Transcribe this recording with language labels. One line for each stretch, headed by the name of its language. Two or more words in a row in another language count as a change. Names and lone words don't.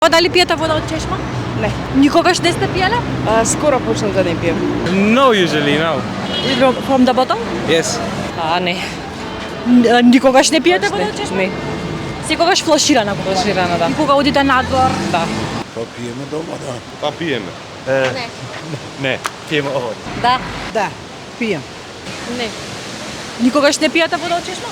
Macedonian: Дали пиете вода од чешма? Не. Никогаш не сте пиеле? Скоро почнав да не пием.
English: No, usually, no. From the bottle? Yes.
Macedonian: Не. Никогаш не пиете вода од чешма? Не. Секогаш флаширана вода. Флаширана, да. И кога одите надвор? Да. Па пиеме дома, да. Па пиеме. Не. Не, пиеме овој. Да. Да, пием. Не. Никогаш не пиете вода од чешма?